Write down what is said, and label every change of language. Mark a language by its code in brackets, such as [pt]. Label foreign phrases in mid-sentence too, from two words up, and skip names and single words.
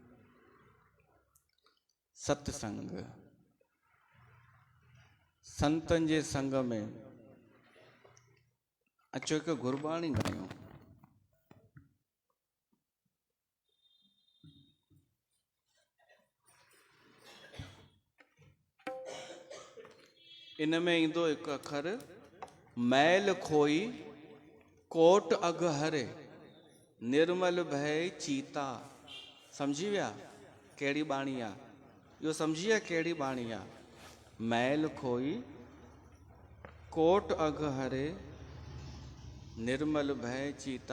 [sd] सत्संग, संतनि जे संग में अचो हिकु गुरबाणी ॻायूं। इन में ईंदो हिकु अखर, [pa] मैल खोई कोट अघ हरे, निर्मल भय चीता। [sd] सम्झी विया कहिड़ी बाणी आहे? इहो सम्झी विया कहिड़ी बाणी आहे? [pa] मैल खोई कोट अघ हरे, निर्मल भय चीता।